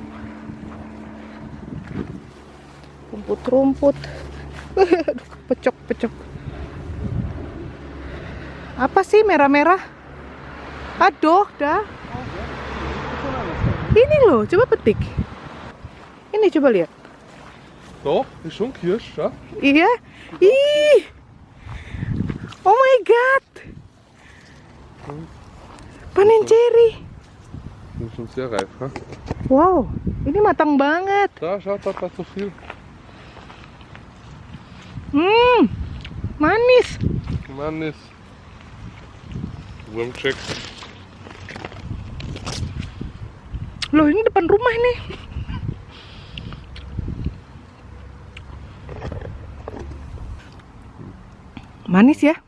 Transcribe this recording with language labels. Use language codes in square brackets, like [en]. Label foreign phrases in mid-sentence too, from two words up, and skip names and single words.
[id] Rumput-rumput. Aduh, pecok-pecok. Apa sih merah-merah? Aduh, dah. Ini loh, coba petik. Ini coba lihat. [de] Doch, ist schon Kirsch, ja? [id] Iya. Ih. [en] Oh my god. [id] Panen ceri. [de] Das ist schon sehr reif, ha? [id] Wow, ini matang banget. [de] Da, schaut, da ist so viel. [id] Manis. Manis. Wurmcheck. Loh, ini depan rumah nih. Manis ya?